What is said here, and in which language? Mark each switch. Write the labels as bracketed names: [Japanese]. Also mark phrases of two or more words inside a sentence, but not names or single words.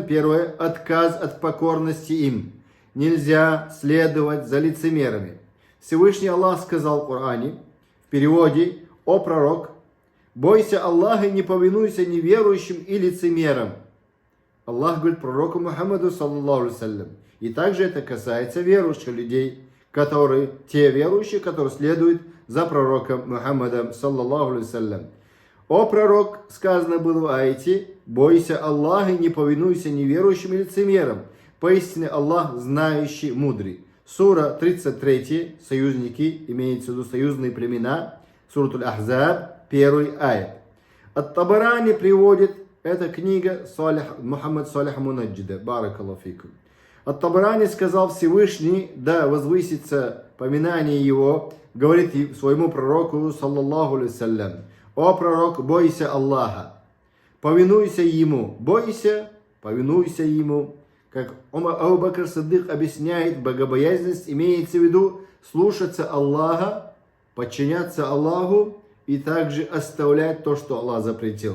[Russian] Первое. Отказ от покорности им. Нельзя следовать за лицемерами. Всевышний Аллах сказал в Коране, в переводе, «О пророк, бойся Аллаха и не повинуйся неверующим и лицемерам». Аллах говорит пророку Мухаммаду, [Arabic] صلى الله عليه وسلم. [Russian] И также это касается верующих людей, те верующие, которые следуют за пророком Мухаммадом, [Arabic] صلى الله عليه وسلم. [Russian] «О пророк», сказано было в аяте, «бойся Аллаха и не повинуйся неверующим и лицемерам. Поистине Аллах знающий, мудрый». Сура 33, союзники, имеется в виду союзные племена, Суратуль Ахзаб, 1 аят. Ат-Табарани приводит, эта книга Мухаммад Салих Мунаджида, [Arabic] بارك الله فيكم. [Russian] Ат-Табарани сказал Всевышний, да возвысится поминание его, говорит своему пророку, [Arabic] صلى الله عليه وسلم, [Russian] «О пророк, бойся Аллаха, повинуйся ему, бойся, повинуйся ему». Как Абу Бакр Сиддик объясняет, богобоязненность имеется в виду слушаться Аллаха, подчиняться Аллаху и также оставлять то, что Аллах запретил.